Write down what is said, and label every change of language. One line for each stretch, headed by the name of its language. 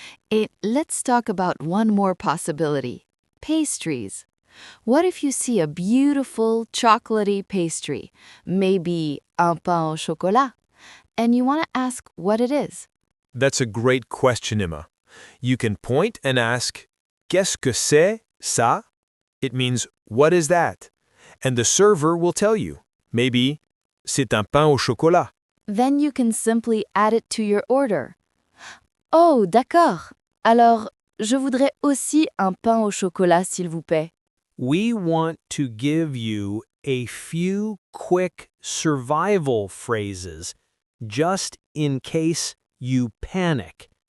English: Et let's talk about one more possibility. Pastries. What if you see a beautiful chocolatey pastry, maybe un pain au chocolat, and you want to ask what it is? That's a great question, Emma. You can point and ask,
French: Qu'est-ce que c'est, ça?
English: It means, what is that? And the server will tell you.
French: Maybe, c'est un pain au chocolat.
English: Then you can simply add it to your order.
French: Oh, d'accord. Alors, je voudrais aussi un pain au chocolat, s'il vous plaît.
English: We want to give you a few quick survival phrases just in case you panic.